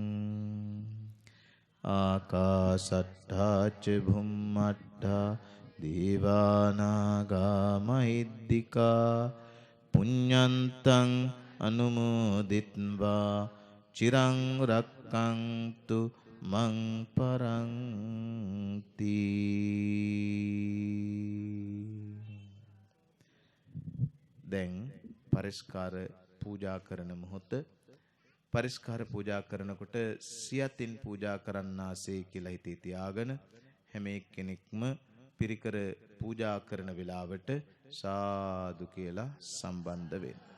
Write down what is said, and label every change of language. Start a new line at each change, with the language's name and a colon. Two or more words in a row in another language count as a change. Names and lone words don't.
Pali: ආකාශට්ඨා ච භුම්මට්ඨා දේවානාගා මහින්దికා පුඤ්ඤන්තං අනුමෝදිත්වා චිරං රක්ඛන්තු මං පරන්ති.
Sinhala: දැන් පරිස්කාර පූජා කරන මොහොත. පරිස්කාර පූජා කරනකොට සියතින් පූජා කරන්නාසේ කියලා හිතේ තියාගෙන හැම එක්කෙනෙක්ම පිරිකර පූජා කරන වෙලාවට සාදු කියලා සම්බන්ධ වෙන්න.